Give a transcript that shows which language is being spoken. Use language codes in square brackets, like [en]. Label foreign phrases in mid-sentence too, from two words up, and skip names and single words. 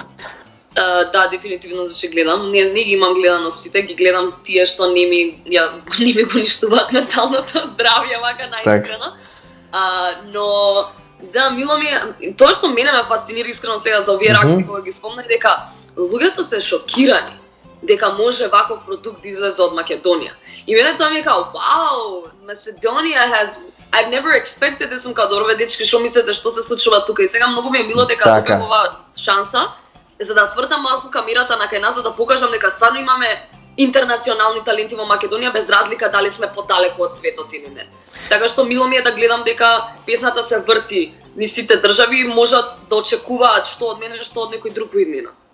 [mk] Да, дефинитивно значи гледам. Не ги имам гледано сите, ги гледам тие што не ми го ништуваат менталното здравје, вака наискрено. Но да, мило ми е, тоа што мене ме фасцинира искрено сега за овие реакции кога ги спомнах, дека луѓето се шокирани дека може ваков продукт да излезе од Македонија. И мене тоа ми е као, вау, [en] Macedоnia I've never expected this, [mk] као добро дечки, што мислите што се случува тука? И сега многу ми е мило дека добивам ова шанса за да свртам малку камерата на кај нас, за да покажам дека стварно имаме интернационални таленти во Македонија без разлика дали сме подалеку од светот или не. Така што мило ми е да гледам дека песната се врти низ сите држави и можат да очекуваат што од мене, што од некој друг во иднина.